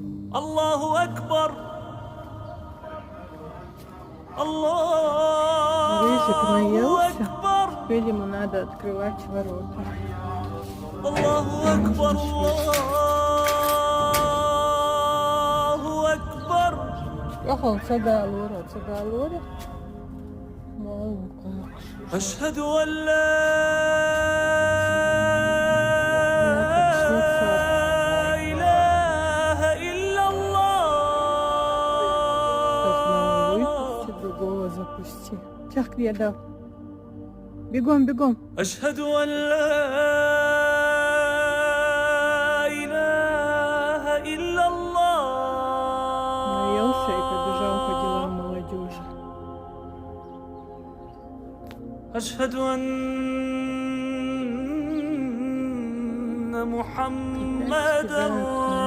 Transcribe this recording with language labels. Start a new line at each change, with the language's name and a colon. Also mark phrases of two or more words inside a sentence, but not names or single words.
Arabic: الله أكبر. الله أكبر.
Russian: Видимо, надо открывать ворота.
Arabic: الله أكبر. الله أكبر. Aha, sagālora. أشهد أن لا إله إلا الله.
Russian: Выпусти, другого запусти. Тяг, я дал. Бегом.
Arabic: أشهد أن لا إله إلا الله.
Russian: Наелся и побежал по делам молодежи.
Arabic: أشهد أن محمدا